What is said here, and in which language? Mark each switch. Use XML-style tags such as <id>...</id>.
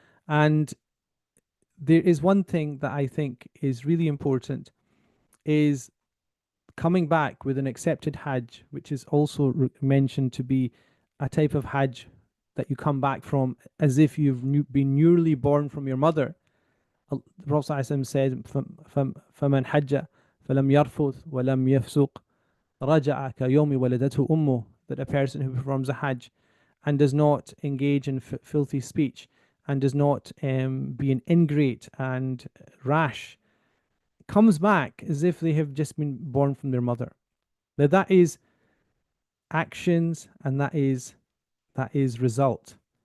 <en>And there is one thing that I think is really important is coming back with an accepted Hajj, which is also mentioned to be a type of Hajj that you come back from as if you've been newly born from your mother. The Prophet ﷺ said,</en> <ar>فَمَنْ حَجَّ فَلَمْ يَرْفُثْ وَلَمْ يَفْسُقْ رَجَعَ كَيَوْمِ وَلَدَتْهُ أُمُّهُ.</ar> <en>That a person who performs a Hajj and does not engage in filthy speech and does not be an ingrate and rash comes back as if they have just been born from their mother. Now that is actions and that is result.</en>